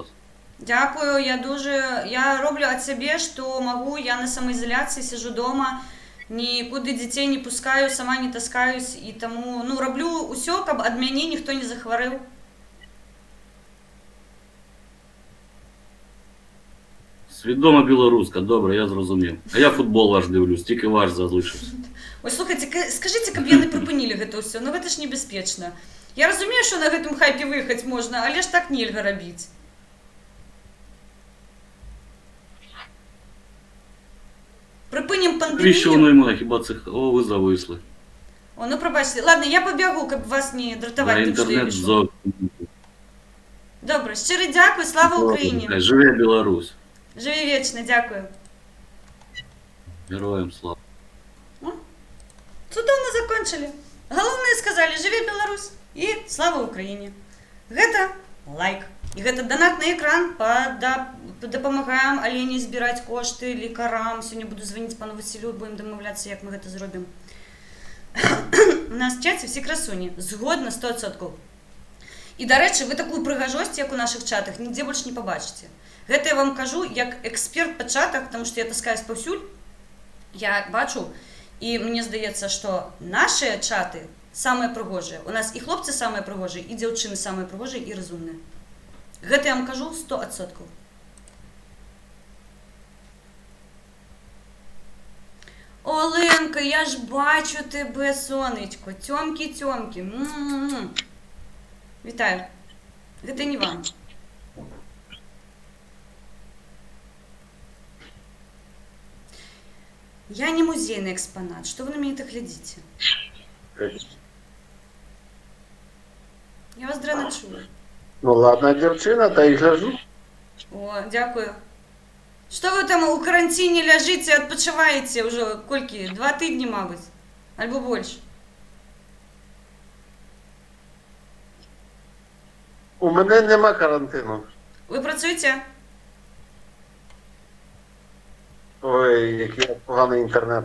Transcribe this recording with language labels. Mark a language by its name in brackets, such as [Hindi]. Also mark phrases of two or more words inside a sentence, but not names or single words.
[Ukrainian] Дякую, я роблю від себе, що можу, я на самоізоляції, сижу дома, нікуди дітей не пускаю, сама не таскаюсь, і тому, ну, роблю усе, щоб від мене ніхто не захворів. Свідома білоруська, добре, я зрозумів. А я футбол ваш дивлюсь, тільки ваш залишився. Ой, слухайте, скажіть, [Belarusian] каб яны припинили гэта ўсё, ну гэта ж небяспечна. Я разумею, що на гэтым хайпе выехаць можна, але ж так нельга рабіць. [Ukrainian] Припинім Навіщо пандемію. воно йому, хіба це... О, ви зависли. О, ну пробачте. [Belarusian] Ладно, я побягу, каб вас не [Ukrainian] На [Belarusian] дратаваць тим, що я [Ukrainian] інтернет пишу. зовсім. Добре, щиро дякую, слава Україні. Живе Білорусь. Живі вічно, дякую. Героям слава. [Belarusian] Цудоўна закончили. Галоўнае сказали, живе Беларусь і [Ukrainian] слава Україні. [Belarusian] Гэта лайк. І гэта донат на экран, дапамагаем Алені збіраць кошты лекарам. Сёння буду званіць пану Васілю, будем дамаўляцца, як мы гэта зробім. [Ukrainian] У нас в чаце всі красуні. [Belarusian] Згодна 100%. І, да рэчы, вы такую прыгажосць, як у наших чатах, нідзе больш не пабачыце. Гэта я вам кажу, як эксперт па чатах, [Russian] потому што [Belarusian] я таскаюсь паўсюль, я бачу, і мне здаецца, што нашыя чаты самыя прыгожыя. У нас і хлопцы самыя прыгожыя, і дзяўчыны самыя прыгожыя і разумныя. Гэта я вам кажу 100%. [Ukrainian] Оленка, я ж бачу тебе, сонечко. Тьомкі-тьомкі. Вітаю. [Belarusian] Гэта не вам. [Russian] Я не музейный экспонат. Что вы на меня так глядите? [Belarusian] Я вас драна чую. [Ukrainian] Ну ладно, дівчина, та й гляжу. О, дякую. [Russian] Что вы там у карантине ляжите, отпочиваете уже кольки? [Ukrainian] 2 тижні, мабуть? Альбо больше? У мене нема карантину. Ви працюєте? Ой, який поганий інтернет.